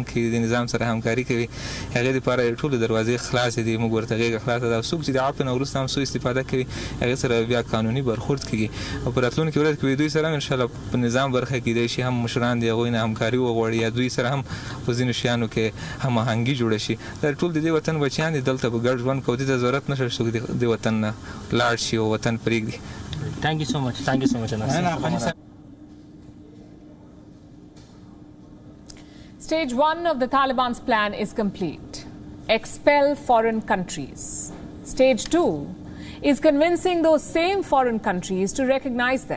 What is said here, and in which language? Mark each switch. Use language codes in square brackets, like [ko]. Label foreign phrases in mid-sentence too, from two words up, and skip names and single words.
[ps] کوي د نظام سره همکاري کوي هغې دپاره ټولې دروازې خلاصې دي موږ ورته غېږه خلاصه ده او څوک چې د عفو نه وروسته هم سوء استفاده کوي هغې سره بیا قانوني برخورد کېږي او په راتلونکي ورځ کې به دوی سره هم انشاءالله په نظام برخه کېدی شي هم مشران د هغوی نه همکاري وغواړي یا دوی سره هم په ځینو شیانو کې هماهنګي جوړه شي دا ټول د دې وطن بچیان دي دلته به ګډ ژوند کوو دې ته ضرورت نشته چې څوک د وطن نه لاړ شي او وطن پرېږدي [en] Thank you so much. Thank you so much. Stage 1 of the Taliban's plan is complete. Expel foreign countries. Stage 2 is convincing those same foreign countries to recognize them.